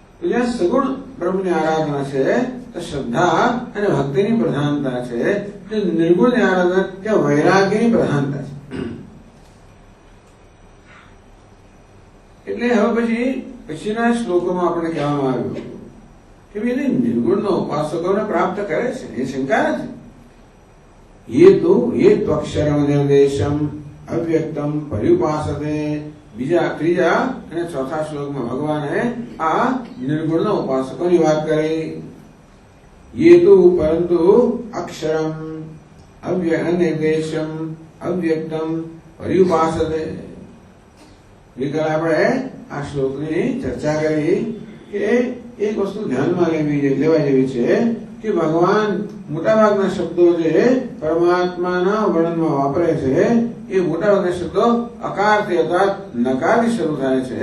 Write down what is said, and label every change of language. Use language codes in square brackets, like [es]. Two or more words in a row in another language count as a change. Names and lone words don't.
[gu] તો જ્યાં સગુણ બ્રહ્મની આરાધના છે તો શ્રદ્ધા અને ભક્તિની પ્રધાનતા છે, જે નિર્ગુણની આરાધના ત્યાં વૈરાગ્યની પ્રધાનતા છે. એટલે હવે પછીના શ્લોકોમાં આપણે કહેવામાં આવ્યું કે ભાઈ નિર્ગુણનો ઉપાસકોને પ્રાપ્ત કરે છે, એ શંકા નથી. [sa] ये त्वक्षरम निर्देशम अव्यक्तम पर्युपासते. [gu] ત્રીજા અને ચોથા શ્લોકમાં ભગવાને આ નિર્ગુણના ઉપાસકોની વાત કરી. [sa] ये तो परंतु अक्षरम निर्देशम अव्यक्तम पर्युपासते. [gu] ગઈકાલે આપણે આ શ્લોકની ચર્ચા કરી કે એક વસ્તુ ધ્યાનમાં લેવા જેવી છે કે ભગવાન મોટાભાગના શબ્દો જે પરમાત્માના વર્ણનમાં વાપરે છે એ મોટાભાગના શબ્દો અકારથી અર્થાત નકારથી શરૂ થાય છે.